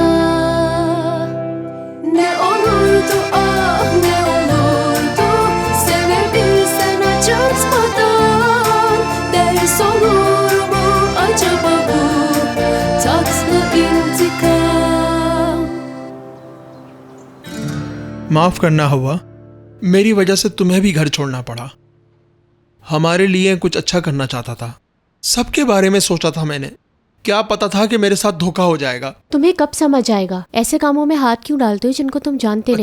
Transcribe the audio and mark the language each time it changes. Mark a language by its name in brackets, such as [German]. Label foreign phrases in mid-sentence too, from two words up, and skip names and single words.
[Turkish] Ne olurdu ne olurdu, sevebilsen acıtmadan ders olur mu acaba bu tatlı intikam? [Hindi] माफ करना हवा, मेरी वजह से तुम्हें भी घर छोड़ना पड़ा। हमारे लिए कुछ अच्छा करना चाहता था, सबके बारे में सोचा था मैंने। क्या पता था कि मेरे साथ धोखा हो जाएगा। तुम्हें कब समझ आएगा? ऐसे कामों में हाथ क्यों डालते हो जिनको तुम जानते नहीं?